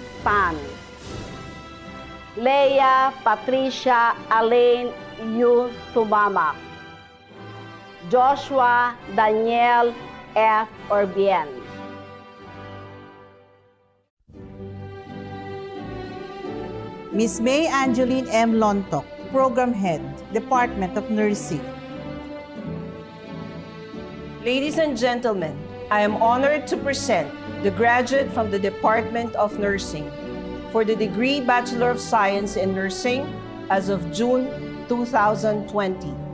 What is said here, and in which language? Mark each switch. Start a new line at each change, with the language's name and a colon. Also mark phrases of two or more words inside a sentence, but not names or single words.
English: Pan, Leia Patricia Alain U. Tumamak, Joshua Daniel F. Orbien, Miss May Angeline M. Lontok, Program Head, Department of Nursing. Ladies and gentlemen, I am honored to present the graduate from the Department of Nursing for the degree Bachelor of Science in Nursing as of June 2020.